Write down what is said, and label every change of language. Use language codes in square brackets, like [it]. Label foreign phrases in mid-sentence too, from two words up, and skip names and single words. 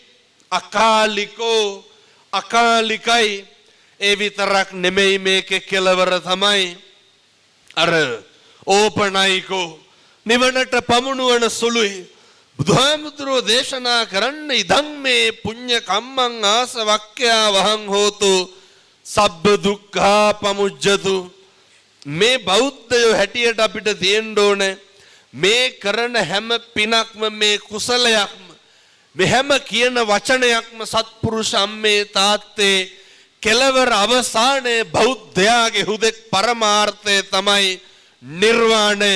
[si] අකාලිකෝ අකාලිකයි. ඒ විතරක් නෙමෙයි මේකේ කෙලවර තමයි අර ඕපනයිකෝ නිවනට පමුණුවන සුළුයි. බුදුහාමුදුරෝ දේශනා කරන්න [pi] ඉදං මේ පුඤ්ඤ කම්මං ආසවක්ඛ්‍යා වහං හෝතු සබ්බ දුක්ඛා පමුජ්ජතු. [si] මේ බෞද්ධයෝ හැටියට අපිට තියෙන්න ඕනේ මේ කරන හැම පිනක්ම මේ කුසලයක්ම මේ හැම කියන වචනයක්ම සත්පුරුෂ අම්මේ තාත්තේ කෙලවර අවසානයේ බෞද්ධයාගේ හුදෙක් පරමාර්ථය තමයි නිර්වාණය.